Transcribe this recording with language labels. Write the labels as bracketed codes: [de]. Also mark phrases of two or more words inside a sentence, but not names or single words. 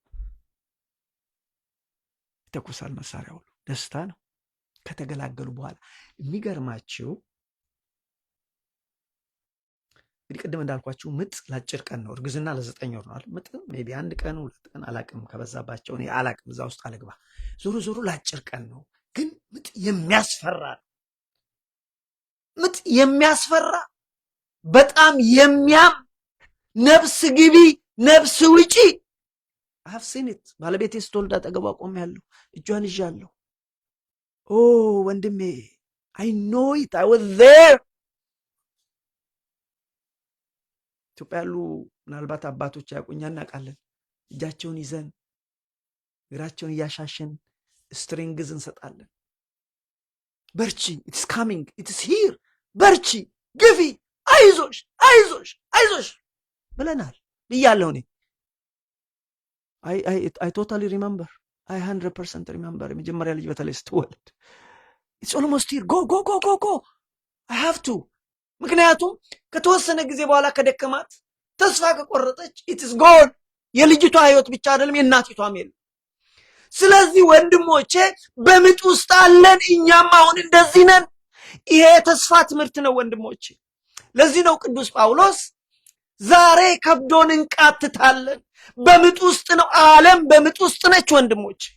[am] መሳሪያ ሁሉ ደስታ ነው። ከተገላገሉ በኋላ የሚገርማችሁ እንግዲህ ቅድም እንዳልኳችሁ ምጥ ለ10 ቀን ነው። እርግዝና ለ9 ወር ነው። ምጥ [en] may be [am] 1 ቀን 2 ቀን አላቅም፣ ከበዛባቸው እኔ አላቅም፣ እዛ ውስጥ አልግባ። ዞሮ ለ10 ቀን ነው። ግን ምጥ የሚያስፈራ ምጥ የሚያስፈራ በጣም የሚያም ነፍስ ግቢ ነፍስ ውጪ [en] I've seen it። [am] ባለቤቴ ስትወልድ አጠገቧ ቆሜያለሁ፣ እጇን ይዣለሁ። ኦ ወንድሜ [en] I know it, I was there። [am] ኢትዮጵያ ያሉ ምናልባት አባቶች ያውቁኛ፣ እናውቃለን። እጃቸውን ይዘን እግራቸውን እያሻሸን ስትሪንግዝ እንሰጣለን። በርቺ፣ [en] it's coming, it's here፣ [am] በርቺ፣ ግፊ፣ አይዞሽ ብለናል ብያለሁ እኔ። [en] I totally remember, I 100% remember። [am] የመጀመሪያ ልጅ በተለይ ስትወልድ [en] it's almost here፣ go I have to። [am] ምክንያቱም ከተወሰነ ጊዜ በኋላ ከደከማት ተስፋ ከቆረጠች [en] it is gone። [am] የልጅቷ ህይወት ብቻ አይደለም የእናቲቷም የለም። ስለዚህ ወንድሞቼ በምጥ ውስጥ አለን፣ እኛም አሁን እንደዚህ ነን። ይሄ የተስፋ ትምህርት ነው ወንድሞቼ። ለዚህ ነው ቅዱስ ጳውሎስ ዛሬ ከብዶን እንቃትታለን። በምጥ ውስጥ ነው፣ ዓለም በምጥ ውስጥ ነች ወንድሞቼ።